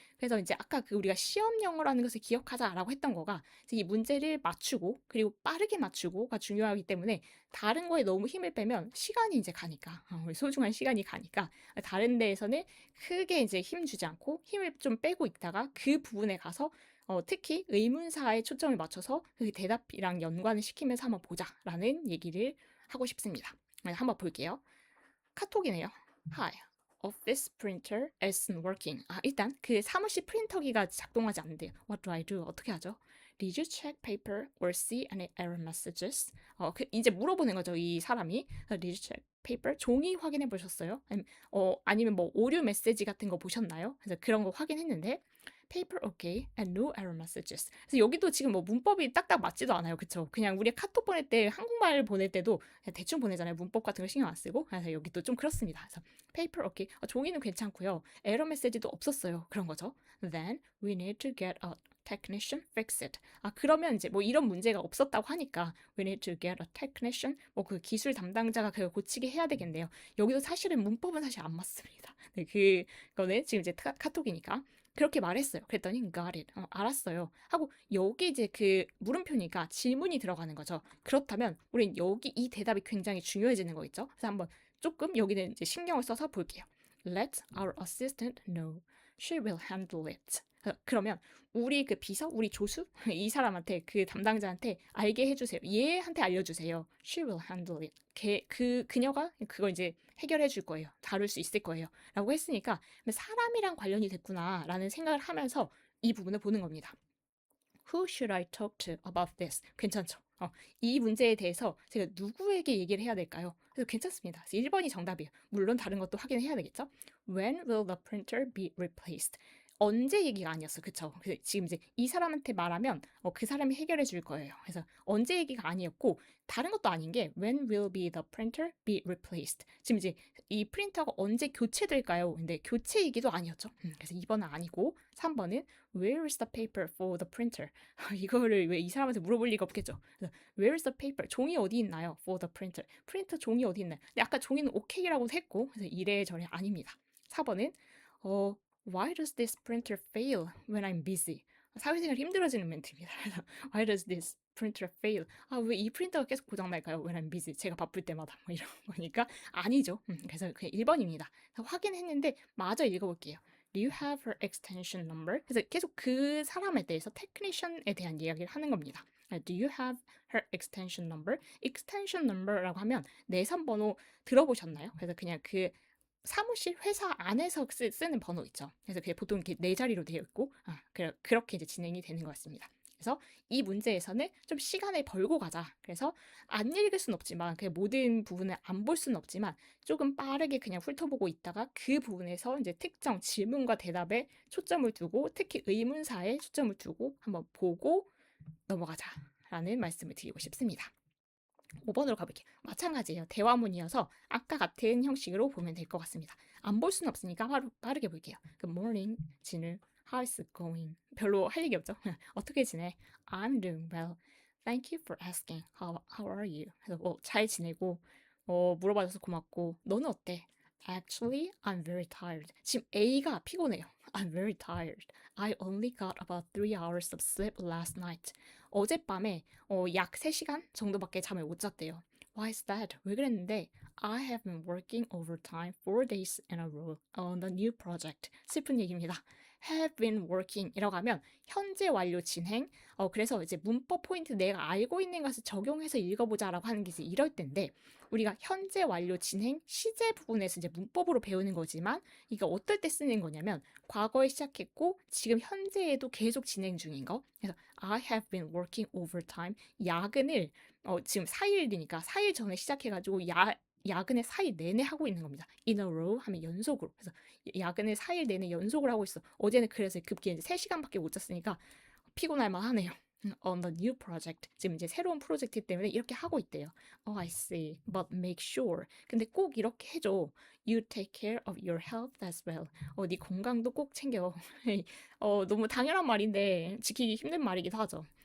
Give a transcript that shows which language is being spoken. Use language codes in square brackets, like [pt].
[ko] 그래서 이제 아까 그 우리가 시험 영어라는 것을 기억하자라고 했던 거가 이 문제를 맞추고 그리고 빠르게 맞추고가 중요하기 때문에 다른 거에 너무 힘을 빼면 시간이 이제 가니까 우리 소중한 시간이 가니까 다른 데에서는 크게 이제 힘 주지 않고 힘을 좀 빼고 있다가 그 부분에 가서 특히 의문사에 초점을 맞춰서 그 대답이랑 연관을 시키면서 한번 보자라는 얘기를 하고 싶습니다. 한번 볼게요. 카톡이네요. Hi. [en] Office printer isn't working. [ko] 일단 그 사무실 프린터기가 작동하지 않는데요. [en] What do I do? [ko] 어떻게 하죠? [en] Did you check paper or see any error messages? [ko] 이제 물어보는 거죠, 이 사람이. [en] Did you check paper? [ko] 종이 확인해 보셨어요? 아니면 뭐 오류 메시지 같은 거 보셨나요? 그래서 그런 거 확인했는데 [en] paper okay and no error messages. [ko] 그래서 여기도 지금 뭐 문법이 딱딱 맞지도 않아요. 그쵸? 그냥 우리 카톡 보낼 때 한국말 보낼 때도 그냥 대충 보내잖아요. 문법 같은 거 신경 안 쓰고. 그래서 여기도 좀 그렇습니다. [en] 그래서 paper okay. [ko] 종이는 괜찮고요. 에러 메시지도 없었어요. 그런 거죠. [en] Then we need to get a technician fix it. [ko] 그러면 이제 뭐 이런 문제가 없었다고 하니까 [en] we need to get a technician [ko] 뭐 그 기술 담당자가 그걸 고치게 해야 되겠네요. 여기도 사실은 문법은 사실 안 맞습니다. 네, 그거는 지금 이제 카톡이니까 그렇게 말했어요. 그랬더니 [en] got it. [ko] 알았어요. 하고 여기 이제 그 물음표니까 질문이 들어가는 거죠. 그렇다면 우린 여기 이 대답이 굉장히 중요해지는 거 있죠. 그래서 한번 조금 여기는 이제 신경을 써서 볼게요. [en] Let our assistant know. She will handle it. [ko] 그러면 우리 그 비서, 우리 조수, 이 사람한테 그 담당자한테 알게 해주세요. 얘한테 알려주세요. [en] She will handle it. [ko] 그녀가 그걸 이제 해결해 줄 거예요. 다룰 수 있을 거예요. 라고 했으니까 사람이랑 관련이 됐구나라는 생각을 하면서 이 부분을 보는 겁니다. [en] Who should I talk to about this? [ko] 괜찮죠? 이 문제에 대해서 제가 누구에게 얘기를 해야 될까요? 그래서 괜찮습니다. 1번이 정답이에요. 물론 다른 것도 확인해야 되겠죠? [en] When will the printer be replaced? [ko] 언제 얘기가 아니었어. 그쵸? 지금 이제 이 사람한테 말하면 그 사람이 해결해 줄 거예요. 그래서 언제 얘기가 아니었고 다른 것도 아닌 게 [en] When will be the printer be replaced? [ko] 지금 이제 이 프린터가 언제 교체될까요? 근데 교체 얘기도 아니었죠. 그래서 2번은 아니고 3번은 [en] Where is the paper for the printer? [ko] 이거를 왜 이 사람한테 물어볼 리가 없겠죠. [en] 그래서 Where is the paper? [ko] 종이 어디 있나요? [en] For the printer. [ko] 프린터 종이 어디 있나요? 근데 아까 종이는 오케이라고 했고 그래서 이래저래 아닙니다. [en] 4번은 Why does this printer fail when I'm busy? [ko] 사회생활 힘들어지는 멘트입니다. [en] 그래서 Why does this printer fail? [ko] 왜 이 프린터가 계속 고장날까요? [en] When I'm busy. [ko] 제가 바쁠 때마다 뭐 이런 거니까 아니죠. 그래서 그냥 1번입니다. 확인했는데 마저 읽어볼게요. [en] Do you have her extension number? [ko] 그래서 계속 그 사람에 대해서 테크니션에 대한 이야기를 하는 겁니다. [en] Do you have her extension number? [ko] extension number라고 하면 내선 번호 들어보셨나요? 그래서 그냥 그 사무실 회사 안에서 쓰는 번호 있죠. 그래서 그게 보통 이렇게 네 자리로 되어 있고 그렇게 이제 진행이 되는 것 같습니다. 그래서 이 문제에서는 좀 시간을 벌고 가자. 그래서 안 읽을 순 없지만 그 모든 부분을 안 볼 수는 없지만 조금 빠르게 그냥 훑어보고 있다가 그 부분에서 이제 특정 질문과 대답에 초점을 두고 특히 의문사에 초점을 두고 한번 보고 넘어가자라는 말씀을 드리고 싶습니다. 5번으로 가볼게요. 마찬가지예요. 대화문이어서 아까 같은 형식으로 보면 될 것 같습니다. 안 볼 수는 없으니까 바로 빠르게 볼게요. [en] Good morning, 진우. How's it going? [ko] 별로 할 얘기 없죠? 어떻게 지내? [en] I'm doing well. Thank you for asking. How are you? [ko] 그래서 잘 지내고 물어봐줘서 고맙고 너는 어때? [en] Actually, I'm very tired. [ko] 지금 A가 피곤해요. [en] I'm very tired. I only got about 3 hours of sleep last night. [ko] 어젯밤에 약 3시간 정도밖에 잠을 못 잤대요. [en] Why is that? [ko] 왜 그랬는데 [en] I have been working overtime 4 days in a row on the new project. [ko] 슬픈 얘기입니다. [en] have been working [ko] 이라고 하면 현재 완료 진행. 그래서 이제 문법 포인트 내가 알고 있는 것을 적용해서 읽어보자라고 하는 게 이제 이럴 텐데 우리가 현재 완료 진행 시제 부분에서 이제 문법으로 배우는 거지만 이게 어떨 때 쓰는 거냐면 과거에 시작했고 지금 현재에도 계속 진행 중인 거. [en] 그래서 I have been working overtime. [ko] 야근을 지금 4일이니까 4일 전에 시작해가지고 야근을 4일 내내 하고 있는 겁니다. [en] In a row [ko] 하면 연속으로. 그래서 야근을 4일 내내 연속으로 하고 있어. 어제는 그래서 급기에 이제 3시간밖에 못 잤으니까 피곤할 만하네요. [en] On the new project. [ko] 지금 이제 새로운 프로젝트 때문에 이렇게 하고 있대요. [en] I see. But make sure. [ko] 근데 꼭 이렇게 해줘. [en] You take care of your health as well. [ko] 네 건강도 꼭 챙겨. 너무 당연한 말인데 지키기 힘든 말이기도 하죠.